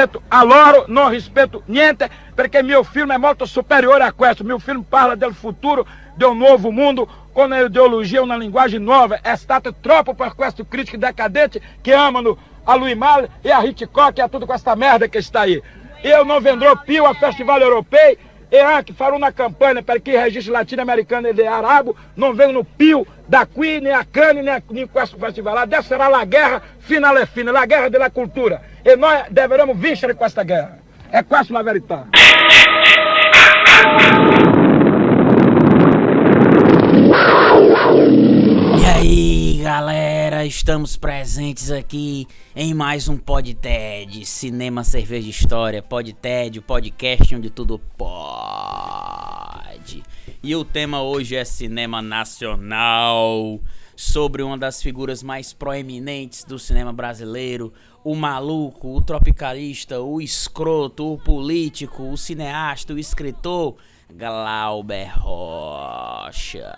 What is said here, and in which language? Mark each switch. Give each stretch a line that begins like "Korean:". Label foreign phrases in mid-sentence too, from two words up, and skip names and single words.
Italian: Allora non rispetto niente perché mio film è molto superiore a questo. Mio film parla del futuro, di un nuovo mondo, con un'ideologia, una linguagem nuova. È stato troppo per questi critici decadenti che amano a Louis Malle e a Hitchcock e a tudo questa merda che
Portuguese: está aí. Eu não
Italian: vendrò più a festival europeu e anche farò una campagna perché i registri latino-americani e arabo
Portuguese: não venham
Italian: più da qui,
Portuguese: nem a Cannes, nem
Italian: questo festival. Adesso sarà la guerra finale fine, la guerra della cultura. E noi dovremo vincere questa guerra. È questa la verità.
Portuguese: E aí, galera, estamos presentes aqui em mais um PodTed, Cinema, Cerveja e História, PodTed, o podcast onde tudo pode. E o tema hoje é cinema nacional, sobre uma das figuras mais proeminentes do cinema brasileiro, o maluco, o tropicalista, o escroto, o político, o cineasta, o escritor, Glauber Rocha.